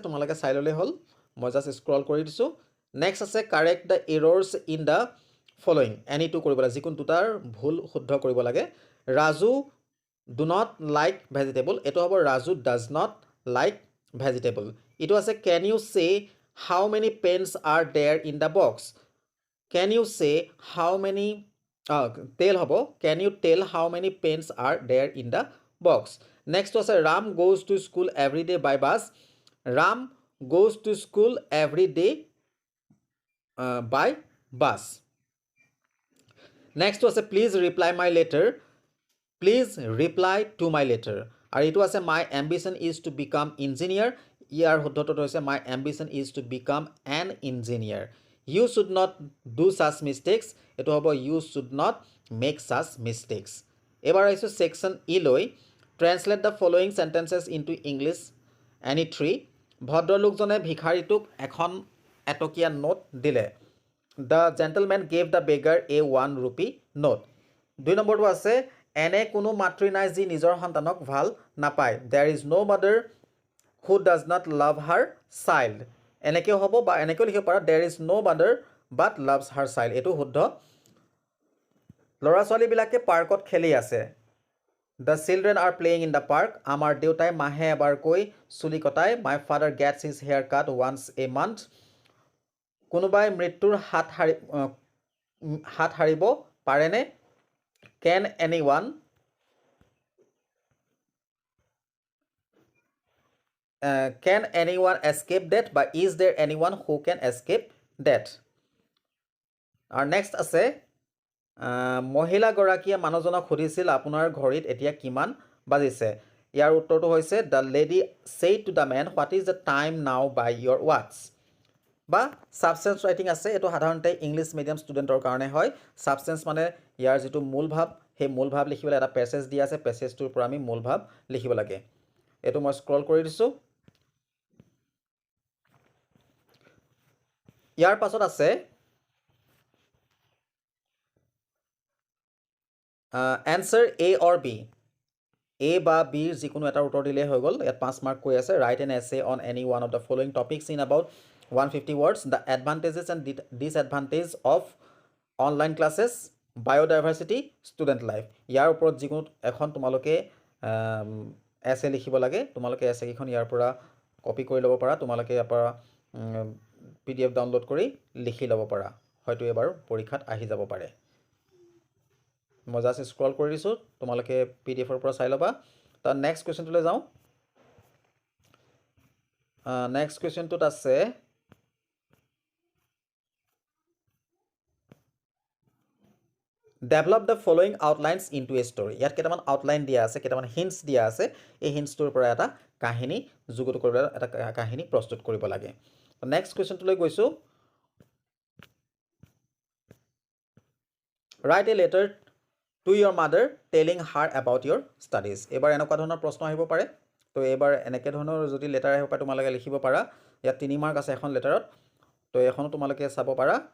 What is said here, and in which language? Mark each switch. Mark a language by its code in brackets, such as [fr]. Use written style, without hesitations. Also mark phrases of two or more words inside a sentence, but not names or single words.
[as] তোমালোকে চাই ললে হল মই [en] just scroll [as] কৰি দিছো নেক্সট আছে [en] correct the errors in the following any two [as] কৰিব লাগে যিকোনো দুটাৰ ভুল শুদ্ধ কৰিব লাগে [en] ৰাজু do not like vegetable [as] এটো হ'ব [en] ৰাজু does not like vegetable [as] এটো আছে [en] can you say how many pens are there in the box can you say how many tell hobo can you tell how many pens are there in the box next was ram goes to school every day by bus ram goes to school every day by bus next was please reply my letter please reply to my letter [as] আৰু এটো আছে [en] my ambition is to become engineer [as] ইয়াৰ শুদ্ধটো হৈছে [en] my ambition is to become an engineer you should not do such mistakes [as] এটো হ'ব [en] you should not make such mistakes [as] এবাৰ আইছো সেকশন ই লৈ [en] translate the following sentences into english any three [as] ভদ্ৰলোকজনে ভিখাৰীটোক এখন এটকীয়া নোট দিলে [en] the gentleman gave the beggar a 1 rupee note [as] দুই নম্বৰটো আছে এনে কোনো মাতৃ নাই যি নিজৰ সন্তানক ভাল নাপায় [en] there is no mother who does not love her child [as] এনেকে হ'ব বা এনেকে লিখিব পাৰা [en] there is no mother but loves her child [as] এটো শুদ্ধ লৰা ছোৱালী বিলাকে পাৰ্কত খেলি আছে [en] the children are playing in the park [as] আমাৰ দেউতাই মাহে এবাৰ কৈ চুলি কটায় [en] my father gets his hair cut once a month [as] কোনোবাই মৃত্যুৰ হাত হাৰিব পাৰেনে [en] can anyone escape that বা is there anyone who can escape that আৰু next [as] আছে মহিলা গৰাকীয়ে মানুহজনক সুধিছিল আপোনাৰ ঘড়ীত এতিয়া কিমান বাজিছে ইয়াৰ উত্তৰটো হৈছে [en] the lady said to the man what is the time now by your watch [as] বা [en] substance writing [as] আছে এটো সাধাৰণতে [en] English medium [as] ষ্টুডেন্টৰ কাৰণে হয় সাবস্টেন্স মানে ইয়াৰ যেটো মূল ভাব হে মূল ভাব লিখিবলৈ এটা প্যাসেজ দিয়া আছে প্যাসেজটোৰ পৰা আমি মূল ভাব লিখিব লাগে এটো মই স্ক্ৰল কৰি দিছো ইয়াৰ পাছত আছে [en] answer A or B [as] A বা B যিকোনো এটা উত্তৰ দিলে হৈ গল ইয়াত 5 মাৰ্ক কৈ আছে [en] write an essay on any one of the following topics in about 150 words the advantages and disadvantages of online classes biodiversity student life [as] ইয়াৰ ওপৰত যিকোনো এখন তোমালোকে essay লিখিব লাগে তোমালোকে essay কিখন ইয়াৰ পৰা কপি কৰি ল'ব পাৰা তোমালোকে ইয়াৰ পৰা [en] PDF download [as] কৰি লিখি ল'ব পাৰা হয়তো এবাৰ পৰীক্ষাত আহি যাব পাৰে মই [en] just scroll [as] কৰি দিছো তোমালোকে PDF ৰ পৰা চাই ল'বা তা [en] next questionটোলৈ [as] যাও [en] next questionটোত [as] আছে [en] develop the following outlines into a story [as] ইয়াত কেটামান আউটলাইন দিয়া আছে কেটামান হিন্টস দিয়া আছে এই হিন্টসটোৰ পৰা এটা কাহিনী যুগুত কৰিব এটা কাহিনী প্ৰস্তুত কৰিব লাগে [en] next questionটোলৈ [as] গৈছোঁ [en] write a letter to your mother telling her about your studies [as] এইবাৰ এনেকুৱা ধৰণৰ প্ৰশ্ন আহিব পাৰে তো এইবাৰ এনেকৈ ধৰণৰ যদি লেটাৰ আহিব পাৰে তোমালোকে লিখিব পাৰা ইয়াত 3 মাৰ্ক আছে এখন লেটাৰত তো এখনো তোমালোকে চাব পাৰা